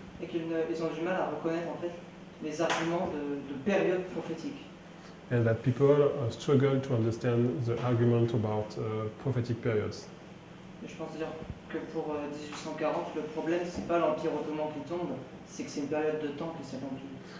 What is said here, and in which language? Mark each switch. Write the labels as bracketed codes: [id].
[fr] et qu'ils ils ont du mal à reconnaître en fait les arguments de période prophétique. [en] And that people struggle to understand the argument about prophetic periods. [fr] Et je pense dire que pour 1840, le problème c'est pas l'Empire ottoman qui tombe, c'est que c'est une période de temps qui s'est remplie.